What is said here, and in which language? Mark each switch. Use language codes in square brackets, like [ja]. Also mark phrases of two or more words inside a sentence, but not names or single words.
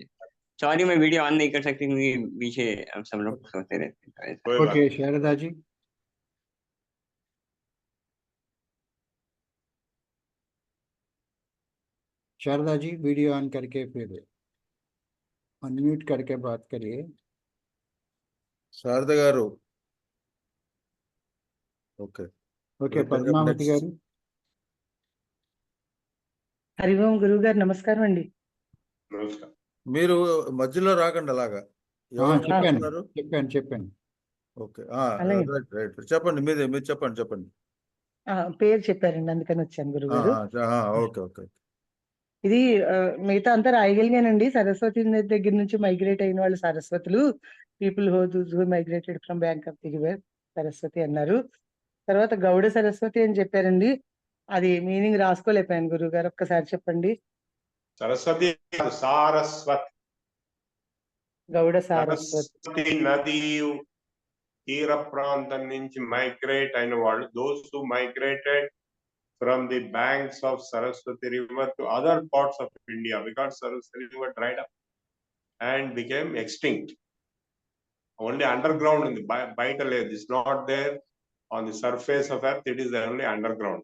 [hi] सॉरी मैं [en] video on [hi] नहीं कर सकती क्योंकि पीछे अब सब लोग सोते रहते हैं, तो ऐसा है। कोई बात ओके शारदा जी, शारदा जी [en] video on [hi] करके फिर अनम्यूट करके बात करिए। [te] శారద గారు ఓకే ఓకే [en] we'll take up [te] పద్మావతి [en] next. [te] గారు. హరి ఓం గురువు గారు నమస్కారం అండి. [hi] नमस्कार। [te] మీరు మధ్యలో రాకండి అలాగా. ఆ, ఎవరు చెప్పాను చెప్తున్నారు? చెప్పాను. ఓకే అలాగే. రైట్ చెప్పండి, మీరు చెప్పండి. పేరు చెప్పారండి అందుకని వచ్చాను గురువు గారు. ఓకే ఓకే. ఇది మిగతా అంతా రాయగలిగానండి. సరస్వతి నది దగ్గర నుంచి మైగ్రేట్ అయిన వాళ్ళు సరస్వతులు, [en] people who migrated from bank of the river [te] సరస్వతి అన్నారు. తర్వాత గౌడ సరస్వతి అని చెప్పారండి. అది మీనింగ్ రాసుకోలేకపోయాను గురువు గారు, ఒక్కసారి చెప్పండి. सरस्वती सारस्वत గౌడ సారస్వతి. సరస్వతి నది తీర ప్రాంతం నుంచి మైగ్రేట్ అయిన వాళ్ళు, [en] those who migrated from the banks of Saraswati river to other parts of India, because Saraswati river dried up and became extinct. Only underground in the bite layer is not there on the surface of earth, it is only underground.